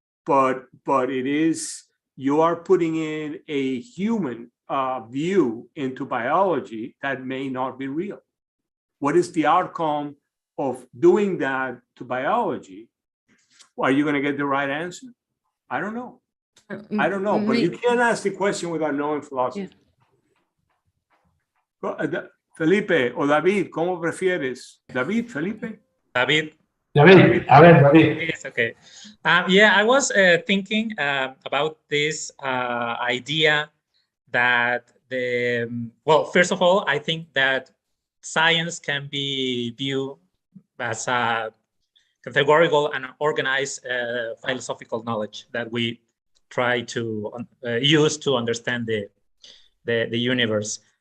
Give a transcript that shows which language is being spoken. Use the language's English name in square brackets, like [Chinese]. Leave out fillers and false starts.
[English] But it is, you are putting in a human view into biology that may not be real. What is the outcome of doing that to biology? Are you going to get the right answer? I don't know. I don't know, but you can't ask the question without knowing philosophy. [Spanish] Felipe o David, ¿cómo prefieres? David, Felipe? David. David, a ver, David. [English] Yes, okay. Yeah, I was thinking about this idea that well, first of all, I think that science can be viewed as a categorical and organized philosophical knowledge that we try to use to understand the universe.